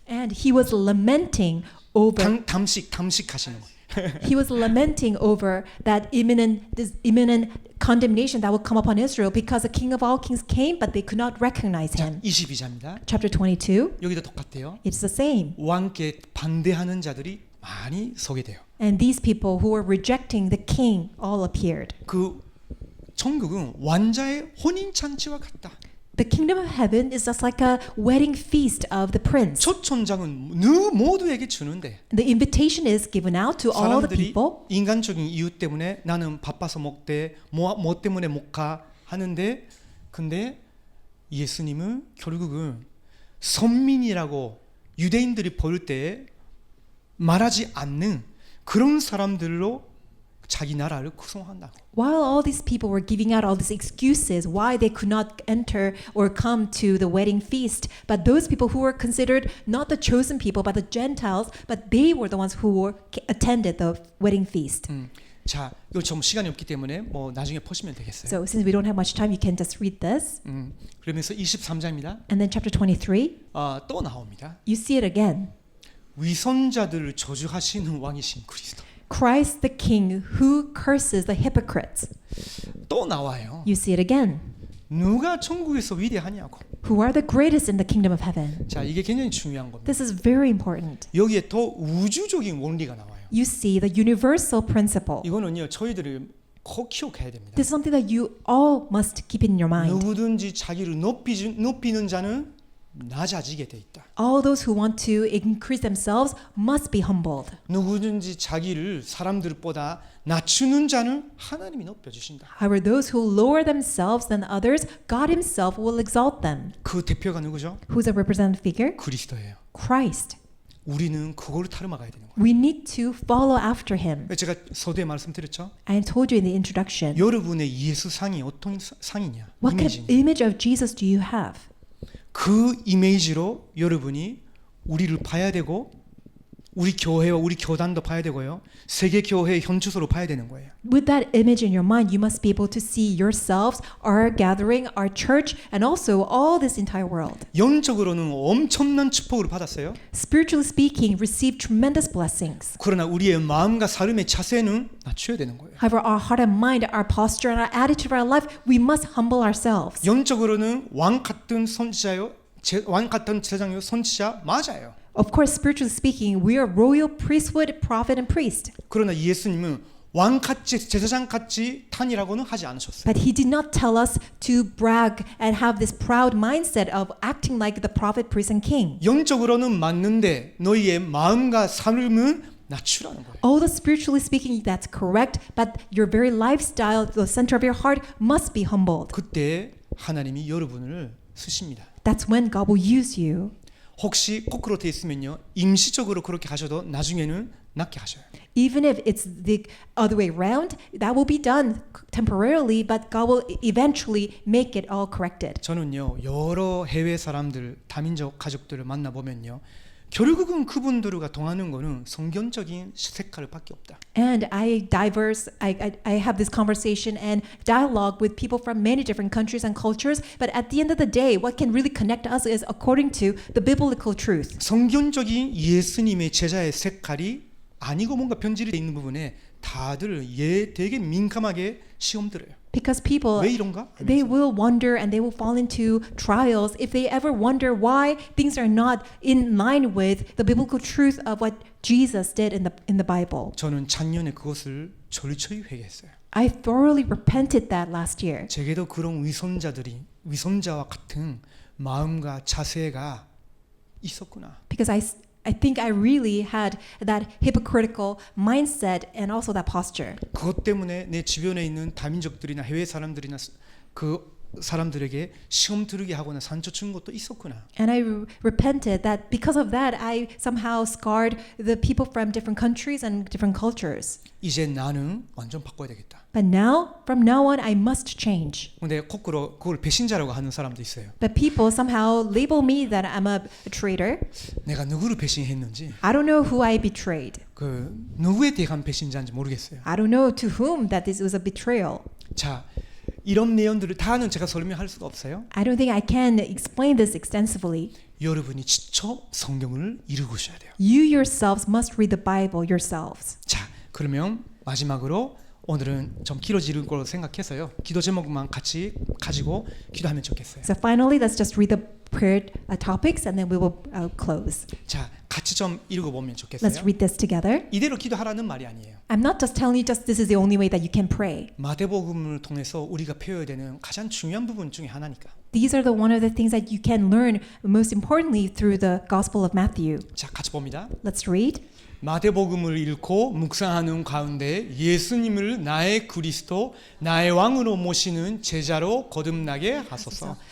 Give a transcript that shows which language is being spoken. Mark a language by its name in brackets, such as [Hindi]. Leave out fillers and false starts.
[English] And he was lamenting over [Korean] 담식 하시는 거예요. [English] he was lamenting over that this imminent condemnation that will come upon Israel because the King of all kings came, but they could not recognize him. [Korean] 22절입니다. [English] Chapter 22, [Korean] 여기도 똑같아요. [English] it's the same. [Korean] 왕께 반대하는 자들이 많이 서게 돼요. [English] And these people who were rejecting the king all appeared. [Korean] 그 천국은 왕자의 혼인 잔치와 같다. [English] The kingdom of heaven is just like a wedding feast of the prince. [Korean] 초청장은 모두에게 주는데 [English] The invitation is given out to all the [Korean] 사람들이 [English] people. [Korean] 인간적인 이유 때문에 나는 바빠서 못돼 뭐 때문에 못 가 하는데 근데 예수님은 결국은 선민이라고 유대인들이 볼 때 말하지 않는 그런 사람들로 자기 나라를 구성한다고. [English] While all these people were giving out all these excuses why they could not enter or come to the wedding feast, but those people who were considered not the chosen people but the Gentiles, but they were the ones who attended the wedding feast. [Korean] 자, 이거 좀 시간이 없기 때문에 뭐 나중에 보시면 되겠어요. [English] So since we don't have much time, you can just read this. [Korean] 그러면서 23장입니다. [English] And then chapter 23, [Korean] 또 나옵니다. [English] you see it again. [Korean] 위선자들을 저주하시는 왕이신 그리스도. [English] Christ the King who curses the hypocrites. [Korean] 또 나와요. [English] You see it again. [Korean] 누가 천국에서 위대하냐고. [English] Who are the greatest in the kingdom of heaven? [Korean] 자, 이게 굉장히 중요한 겁니다. [English] This is very important. [Korean] 여기에 더 우주적인 원리가 나와요. [English] You see the universal principle. [Korean] 이거는요, 저희들이 꼭 기억해야 됩니다. [English] This is something that you all must keep in your mind. [Korean] 누구든지 자기를 높이는 자는 낮아지게 돼 있다. [English] All those who want to increase themselves must be humbled. [Korean] 누구든지 자기를 사람들보다 낮추는 자는 하나님이 높여주신다. [English] However, those who lower themselves than others, God Himself will exalt them. [Korean] 그 대표가 누구죠? [English] Who's a representative figure? [Korean] 그리스도예요. [English] Christ. [Korean] 우리는 그걸 타르마가야 되는 거예요. [English] We need to follow after Him. [Korean] 제가 서두에 말씀드렸죠. [English] I told you in the introduction. [Korean] 여러분의 예수상이 어떤 상이냐? [English] What kind of [Korean] 이미지냐? [English] image of Jesus do you have? [Korean] 그 이미지로 여러분이 우리를 봐야 되고 우리 교회와 우리 교단도 봐야 되고요. 세계 교회의 현주소로 봐야 되는 거예요. [English] With that image in your mind, you must be able to see yourselves, our gathering, our church, and also all this entire world. [Korean] 영적으로는 엄청난 축복을 받았어요. [English] Spiritually speaking, receive tremendous blessings. [Korean] 그러나 우리의 마음과 삶의 자세는 낮춰야 되는 거예요. [English] However, our heart and mind, our posture, and our attitude of our life, we must humble ourselves. [Korean] 영적으로는 왕 같은 선지자요, 왕 같은 제사장요, 선지자 맞아요. [English] Of course, spiritually speaking, we are royal priesthood, prophet, and priest. [Korean] 그러나 예수님은 왕같이 제사장같이 탄이라고는 하지 않으셨어요. [English] But He did not tell us to brag and have this proud mindset of acting like the prophet, priest, and king. [Korean] 영적으로는 맞는데 너희의 마음과 삶은 낮추라는 거예요. [English] Although spiritually speaking, that's correct, but your very lifestyle, the center of your heart, must be humbled. [Korean] 그때 하나님이 여러분을 쓰십니다. [English] That's when God will use you. [Korean] 혹시 거꾸로 돼 있으면요, 임시적으로 그렇게 하셔도 나중에는 낫게 하셔요. [English] Even if it's the other way around, that will be done temporarily, but God will eventually make it all corrected. [Korean] 저는요, 여러 해외 사람들, 다민족 가족들을 만나 보면요, 결국은 그분들과 동하는 거는 성경적인 색깔밖에 없다. [English] And I have this conversation and dialogue with people from many different countries and cultures, but at the end of the day, what can really connect us is according to the biblical truth. [Korean] 성경적인 예수님의 제자의 색깔이 아니고 뭔가 변질이 돼 있는 부분에 다들 되게 민감하게 시험 들어요. [English] Because people, [Korean] 왜 이런가? [English] they will wonder and they will fall into trials if they ever wonder why things are not in line with the biblical truth of what Jesus did in the Bible. [Korean] 저는 작년에 그것을 철저히 회개했어요. [English] I thoroughly repented that last year. [Korean] 제게도 그런 위선자와 같은 마음과 자세가 있었구나. [English] Because I think I really had that hypocritical mindset and also that posture. [Korean] 그것 때문에 내 주변에 있는 다민족들이나 해외 사람들이나 그 사람들에게 시험 들게 하거나 상처 준 것도 있었구나. [English] And I repented that because of that, I somehow scarred the people from different countries and different cultures. [Korean] 이제 나는 완전 바꿔야 되겠다. [English] But now, from now on, I must change. [Korean] 근데 거꾸로 그걸 배신자라고 하는 사람도 있어요. [English] But people somehow label me that I'm a traitor. [Korean] 내가 누구를 배신했는지, [English] I don't know who I betrayed. [Korean] 그 누구에 대한 배신자인지 모르겠어요. [English] I don't know to whom that this was a betrayal. [Korean] 자, 이런 내용들을 다는 제가 설명할 수가 없어요. [English] I don't think I can explain this extensively. [Korean] 여러분이 직접 성경을 읽으셔야 돼요. [English] You yourselves must read the Bible yourselves. [Korean] 자, 그러면 마지막으로 오늘은 좀 길어질 거로 생각해서요. 기도 제목만 같이 가지고 기도하면 좋겠어요. [English] So finally, let's just read the prayer topics and then we will close. [Korean] 자, 같이 좀 읽어보면 [English] Let's [Korean] 좋겠어요. [English] read this together. [Korean] 이대로 기도하라는 말이 아니에요. [English] I'm not just telling you just this is the only way that you can pray. [Korean] 마태복음을 통해서 우리가 배워야 되는 가장 중요한 부분 중에 하나니까. [English] These are the one of the things that you can learn most importantly through the Gospel of Matthew. [Korean] 자, 같이 봅니다. [English] Let's read. [Korean] 마태복음을 읽고 묵상하는 가운데 예수님을 나의 그리스도, 나의 왕으로 모시는 제자로 거듭나게 하소서.